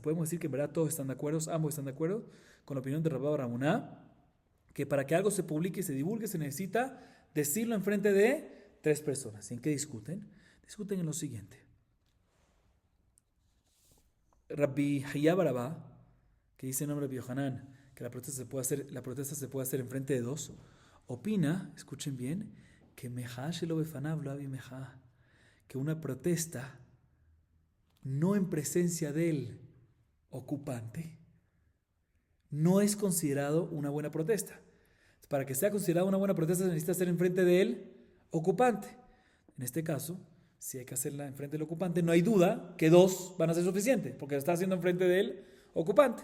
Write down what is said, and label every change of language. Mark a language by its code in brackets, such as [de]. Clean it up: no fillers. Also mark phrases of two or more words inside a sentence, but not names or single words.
[es] Podemos decir que en verdad todos están de acuerdo, ambos están de acuerdo con la opinión de Rabá bar Rabuna, que para que algo se publique y se divulgue se necesita decirlo en frente de 3 personas. ¿Y en qué discuten? Discuten en lo siguiente. Rabbi Hayá bar Abba, que dice en nombre de Rabbi Yohanan que la protesta se puede hacer en frente de 2, opina, escuchen bien, que [he] מחאה שלא בפניו לא הוי מחאה, [es] que una protesta no en presencia del ocupante no es considerado una buena protesta. Para que sea considerada una buena protesta se necesita hacer en frente del ocupante. En este caso, si hay que hacerla en frente del ocupante, no hay duda que 2 van a ser suficientes, porque se está haciendo en frente del ocupante.